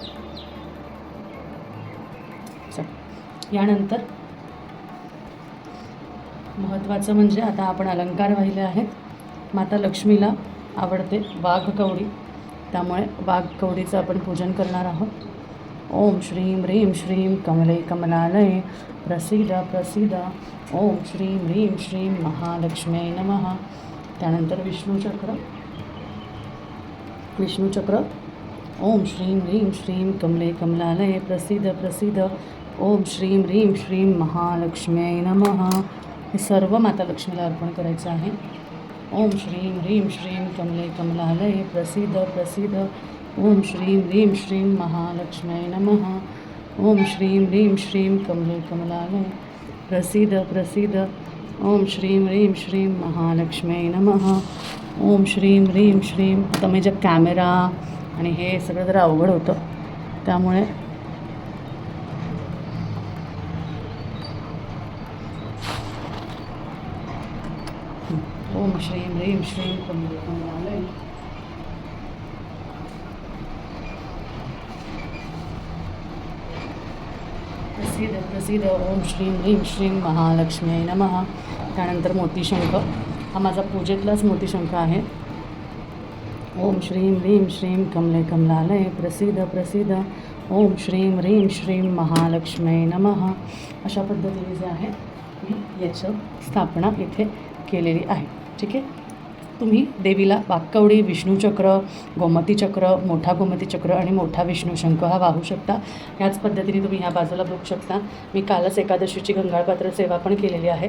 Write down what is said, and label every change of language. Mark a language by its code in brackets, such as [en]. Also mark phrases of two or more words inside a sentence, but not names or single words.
[mr] चल, यानंतर महत्त्वाचं म्हणजे आता आपण अलंकार वाहिले आहेत. माता लक्ष्मीला आवडते वाघ कवडी, त्यामुळे वाघ कवडीचं आपण पूजन करणार आहोत. [sa] ओम श्रीं ह्रीं श्रीं कमले कमलालये प्रसीद प्रसीद. ओम श्रीं ह्रीं श्रीं महालक्ष्म्यै नमः. [mr] त्यानंतर विष्णुचक्र. [sa] ओम श्रीं ह्रीं श्रीं कमले कमलालये प्रसीद प्रसीद. ओम श्रीं ह्रीं श्रीं महालक्ष्म्यै नमः. [mr] हे सर्व माता लक्ष्मीला अर्पण करायचं आहे. [sa] ओम श्रीं ह्रीं श्रीं कमले कमलालये प्रसीद प्रसीद. ओम श्रीं ह्रीं श्रीं महालक्ष्म्यै नमः. ओम श्रीं ह्रीं श्रीं कमले कमलालये प्रसीद प्रसीद. ओम श्रीं ह्रीं श्रीं महालक्ष्म्यै नमः. ओम श्रीं ह्रीं श्रीं. [mr] आता म्हणजे कॅमेरा आणि हे सगळं जरा अवघड होतं, त्यामुळे [sa] ओम श्रीं ह्रीं श्रीं कमले कमलालये प्रसीद प्रसीद. ओम श्रीं ह्रीं श्रीं महालक्ष्म्यै नमः. [mr] त्यानंतर मोतीशंख. हा माझा पूजेतलाच मोतीशंख आहे. [sa] ओम श्रीं ह्रीं श्रीं कमले कमलालये प्रसीद प्रसीद. ओम श्रीं ह्रीं श्रीं महालक्ष्म्यै नमः. [mr] अशा पद्धतीने जे आहे मी याचं स्थापना इथे केलेली आहे. ठीक आहे. तुम्ही देवीला वाघकवडी, विष्णुचक्र, गोमतीचक्र, मोठा गोमतीचक्र आणि मोठा विष्णुशंख हा वाहू शकता. ह्याच पद्धतीने तुम्ही ह्या बाजूला बघू शकता. मी कालच एकादशीची गंगाळपात्र सेवा पण केलेली आहे.